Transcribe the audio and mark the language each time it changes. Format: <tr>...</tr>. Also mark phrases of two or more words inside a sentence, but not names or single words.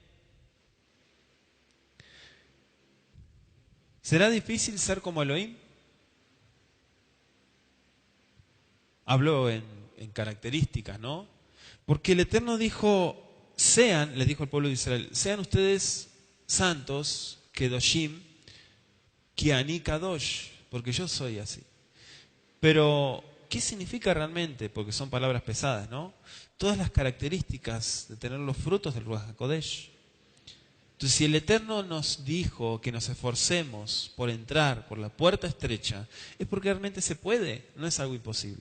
<es>¿Será difícil ser como Elohim? Habló en características, ¿no? Porque el Eterno dijo, sean, les dijo al pueblo de Israel, sean ustedes santos,</es> <he>קדושים כי אני קדוש,</he> <es>porque yo soy así. Pero, ¿qué significa realmente? Porque son palabras pesadas, ¿no? Todas las características de tener los frutos del</es> <he>רוח הקודש.</he> <es>Entonces, si el Eterno nos dijo que nos esforcemos por entrar por la puerta estrecha, es porque realmente se puede, no es algo imposible.</es>